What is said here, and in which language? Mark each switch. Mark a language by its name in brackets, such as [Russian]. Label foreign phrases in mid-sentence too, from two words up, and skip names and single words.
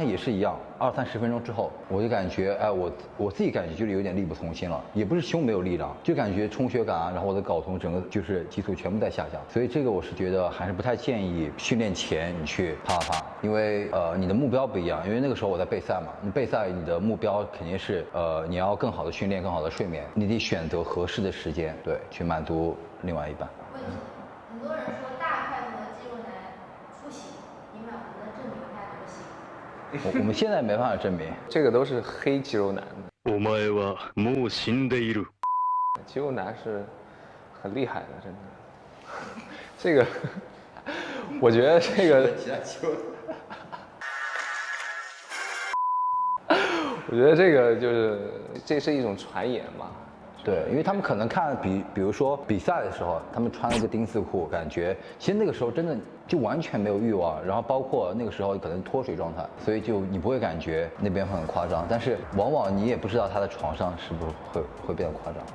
[Chinese] 现也是一样，20-30分钟之后，我就感觉，哎，我自己感觉就是有点力不从心了，也不是胸没有力量，就感觉充血感啊，然后我的睾酮整个就是激素全部在下降，所以这个我是觉得还是不太建议训练前你去啪，因为你的目标不一样，因为那个时候我在备赛嘛，你备赛你的目标肯定是你要更好的训练，更好的睡眠，你得选择合适的时间，对，去满足另外一半。问题，很多人说大块头的肌肉男出血，你们能证明他不行？我们现在没办法证明，这个都是黑肌肉男。 [Japanese] お前はもう死んでいる。 [Chinese] 肌肉男是很厉害的，真的。这个，我觉得这个，我觉得这个就是这是一种传言嘛。对，因为他们可能看比如说比赛的时候，他们穿了一个丁字裤，感觉其实那个时候真的就完全没有欲望，然后包括那个时候可能脱水状态，所以就你不会感觉那边会很夸张，但是往往你也不知道他在床上是不是会变得夸张。